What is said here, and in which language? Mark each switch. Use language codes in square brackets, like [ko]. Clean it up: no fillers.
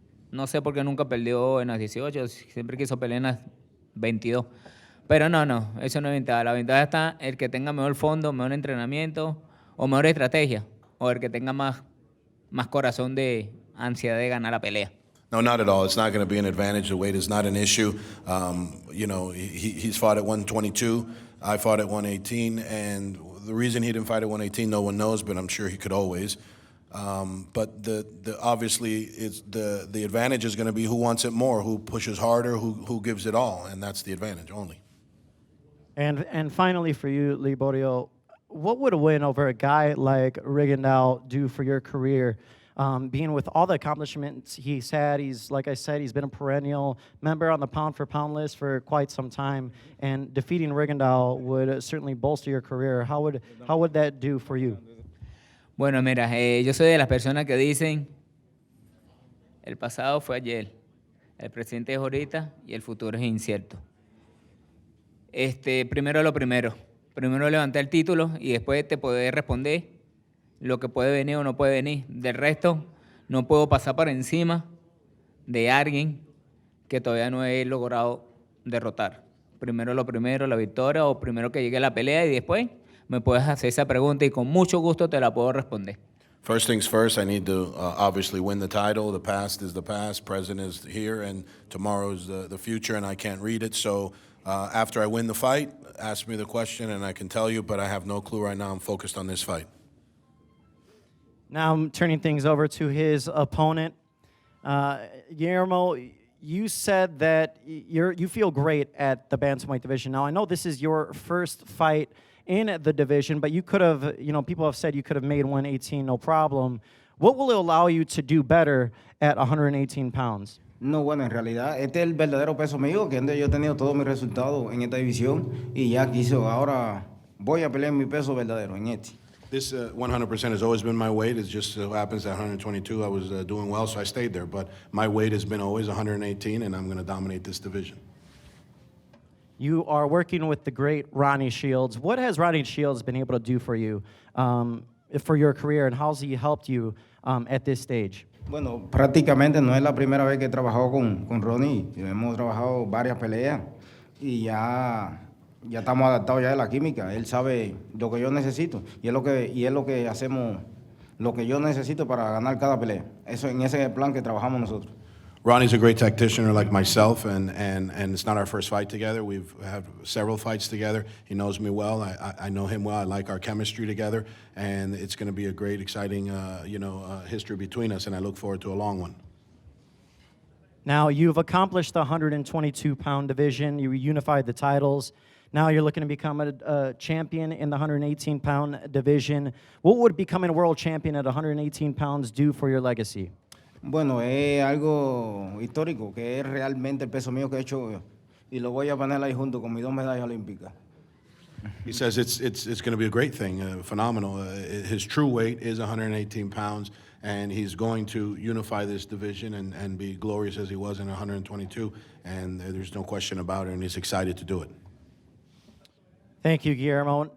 [es] No sé por qué nunca perdió en las 18, siempre quiso pelear en las 22. Pero no, eso no es ventaja. La ventaja está el que tenga mejor fondo, mejor entrenamiento o mejor estrategia, o el que tenga más corazón de ansiedad de ganar la pelea. [en] No, not at all. It's not going to be an advantage. The weight is not an issue. He's fought at 122. I fought at 118. And the reason he didn't fight at 118, no one knows, but I'm sure he could always. But obviously, it's the advantage is going to be who wants it more, who pushes harder, who gives it all. And that's the advantage only. And finally for you, Liborio, what would a win over a guy like Rigondeaux do for your career? Being with all the accomplishments he's had, like I said, he's been a perennial member on the pound-for-pound list for quite some time, and defeating Rigondeaux would certainly bolster your career. How would that do for you? [es] Bueno, mira, yo soy de las personas que dicen, el pasado fue ayer, el presente es ahorita y el futuro es incierto. Primero lo primero. Primero levantar el título y después te poder responder lo que puede venir o no puede venir. Del resto, no puedo pasar por encima de alguien que todavía no he logrado derrotar. Primero lo primero, la victoria, o primero que llegue la pelea y después me puedes hacer esa pregunta y con mucho gusto te la puedo responder. [en] First things first, I need to obviously win the title. The past is the past, present is here, and tomorrow is the future, and I can't read it. So after I win the fight, ask me the question, and I can tell you, but I have no clue right now. I'm focused on this fight. Now I'm turning things over to his opponent. Guillermo, you said that you feel great at the bantamweight division. Now, I know this is your first fight in the division, but you could have, people have said you could have made 118 no problem. What will it allow you to do better at 118 pounds? [es] No, bueno, en realidad este es el verdadero peso mío, que antes yo he tenido todos mis resultados en esta división y ya quiso, ahora voy a pelear mi peso verdadero en este. [en] This 100% has always been my weight. It just so happens at 122 I was doing well, so I stayed there. But my weight has been always 118, and I'm going to dominate this division. You are working with the great Ronnie Shields. What has Ronnie Shields been able to do for you, for your career, and how has he helped you at this stage? [es] Bueno, prácticamente no es la primera vez que he trabajado con Ronnie. Hemos trabajado varias peleas y ya estamos adaptados ya a la química. Él sabe lo que yo necesito y es lo que hacemos, lo que yo necesito para ganar cada pelea. Eso en ese plan que trabajamos nosotros. [en] Ronnie's a great tacticianer like myself, and it's not our first fight together. We've had several fights together. He knows me well. I know him well. I like our chemistry together, and it's going to be a great, exciting, history between us, and I look forward to a long one. Now, you've accomplished the 122-pound division. You unified the titles. Now you're looking to become a champion in the 118-pound division. What would becoming a world champion at 118 pounds do for your legacy? [es] Bueno, es algo histórico, que es realmente el peso mío que he hecho y lo voy a poner ahí junto con mis 2 medallas olímpicas. [en] He says it's going to be a great thing, phenomenal. His true weight is 118 pounds, and he's going to unify this division and be glorious as he was in 122, and there's no question about it, and he's excited to do it. Thank you, Guillermo.